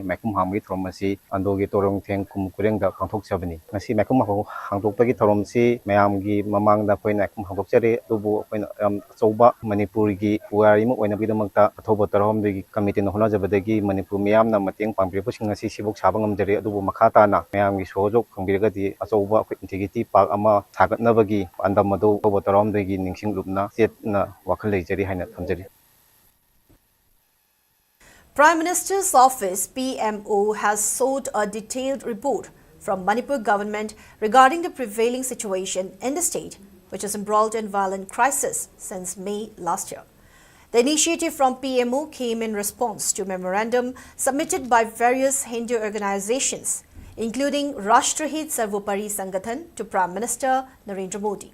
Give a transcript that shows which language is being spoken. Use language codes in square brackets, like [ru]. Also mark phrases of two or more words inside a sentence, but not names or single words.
[mni] ꯃꯥꯏꯈꯨꯝ ꯍꯥꯡꯕꯒꯤ ꯊꯧꯔꯝ ꯑꯁꯤ ꯑꯟꯗꯣꯒꯤ ꯇꯣꯔꯣꯡꯊꯦꯡ ꯈꯨꯝ ꯈꯨꯔꯦꯡꯗ ꯄꯥꯡꯊꯣꯛꯆꯕꯅꯤ ꯉꯁꯤ ꯃꯥꯏꯈꯨꯝ ꯍꯥꯡꯗꯣꯛꯄꯒꯤ ꯊꯧꯔꯝꯁꯤ ꯃꯌꯥꯝꯒꯤ ꯃꯃꯥꯡꯗ ꯑꯩꯈꯣꯏꯅ ꯃꯥꯏꯈꯨꯝ ꯍꯥꯡꯗꯣꯛꯆꯔꯤ ꯑꯗꯨꯕꯨ ꯑꯩꯈꯣꯏꯅ ꯌꯥꯝ ꯑꯆꯧꯕ ꯃꯅꯤꯄꯨꯔꯒꯤ ꯄꯨꯋꯥꯔꯤ ꯑꯃ ꯑꯣꯏꯅꯕꯒꯤꯗꯃꯛꯇ ꯑꯊꯧꯕ ꯇꯔꯥꯍꯨꯝꯗꯣꯏꯒꯤ ꯀꯃꯤꯇꯤꯅ ꯍꯣꯠꯅꯖꯕꯗꯒꯤ ꯃꯅꯤꯄꯨꯔ ꯃꯤꯌꯥꯝꯅ ꯃꯇꯦꯡ ꯄꯥꯡꯕꯤꯔꯛꯄꯁꯤꯡ ꯑꯁꯤ ꯁꯤꯕꯨꯛ ꯁꯥꯕ ꯉꯝꯖꯔꯤ ꯑꯗꯨꯕꯨ ꯃꯈꯥ ꯇꯥꯅ ꯃꯌꯥꯝꯒꯤ ꯁꯍꯣꯖꯣꯛ ꯐꯪꯕꯤꯔꯒꯗꯤ ꯑꯆꯧꯕ ꯑꯩꯈꯣꯏ ꯏꯟꯇꯤꯒ꯭ꯔꯤꯇꯤ ꯄꯥꯔꯛ ꯑꯃ ꯁꯥꯒꯠꯅꯕꯒꯤ ꯄꯥꯟꯗꯝ ꯑꯗꯨ ꯑꯊꯧꯕ ꯇꯔꯥꯍꯨꯝꯗꯣꯏꯒꯤ ꯅꯤꯡꯁꯤꯡꯂꯨꯞꯅ ꯆꯦꯠꯅ ꯋꯥꯈꯜ ꯂꯩꯖꯔꯤ ꯍꯥꯏꯅ ꯊꯝꯖꯔꯤ. [en] Prime Minister's Office (PMO) has sought a detailed report from Manipur government regarding the prevailing situation in the state, which is embroiled in violent crisis since May last year. The initiative from PMO came in response to a memorandum submitted by various Hindu organizations, including Rashtrahit Sarvopari Sangathan, to Prime Minister Narendra Modi.